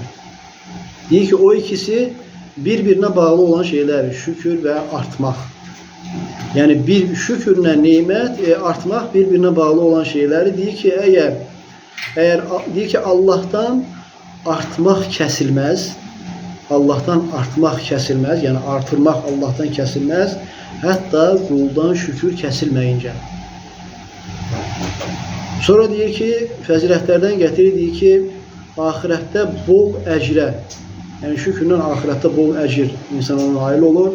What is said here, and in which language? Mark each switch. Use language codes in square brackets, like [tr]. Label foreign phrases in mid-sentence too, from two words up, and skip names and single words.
[tr] Diyor ki o ikisi birbirine bağlı olan şeyler, şükür ve artmak. Yani bir şükürle nimet artmak birbirine bağlı olan şeyleri diyor ki eğer diyor ki Allah'tan artmak kesilmez. [az] Allah'tan artmaq kəsilməz, yəni artırmaq Allah'tan kəsilməz, hətta quldan şükür kəsilməyincə. Sonra deyir ki, fəzilətlərdən gətirir, deyir ki, ahirətdə bol əcrə, yəni şükürlə ahirətdə bol əcr insan ona nail olur.